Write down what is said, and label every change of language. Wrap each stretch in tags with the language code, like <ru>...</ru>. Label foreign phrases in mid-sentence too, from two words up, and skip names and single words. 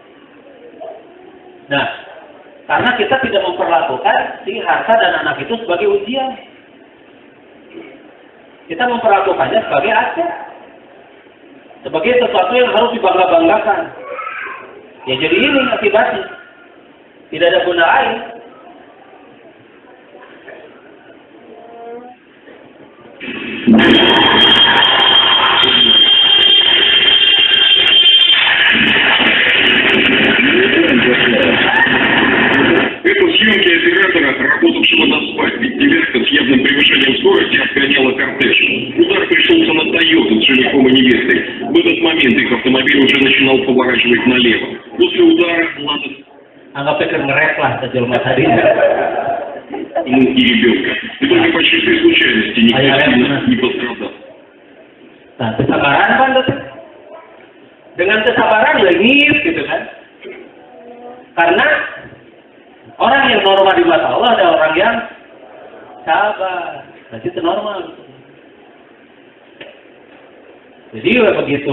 <id>Nah, Karena kita tidak memperlakukan si harta dan anak itu sebagai ujian. Kita memperlakukannya sebagai aset. Sebagai sesuatu yang harus dibangga-banggakan. Ya jadi ini akibatnya. Tidak ada guna lain.</id> <ru>Это съемки оператора, работавшего на свадьбе. Девятка с явным превышением скорости обгоняла кортеж. Удар пришелся на Тойоту с женихом и невестой. В этот момент их автомобиль уже начинал поворачивать налево. После удара Лада...</ru> <id>Anggap pikir ngeres lah sejauh tadi.</id> <ru>И ребенка. И только по чистой случайности никто сильно не пострадал.</ru> <id>Nah, kesabaran kan tuh. Dengan kesabaran lengis gitu kan. Karena orang yang normal di mata Allah ada orang yang sabar. Berarti itu normal. Jadi begitu.</id>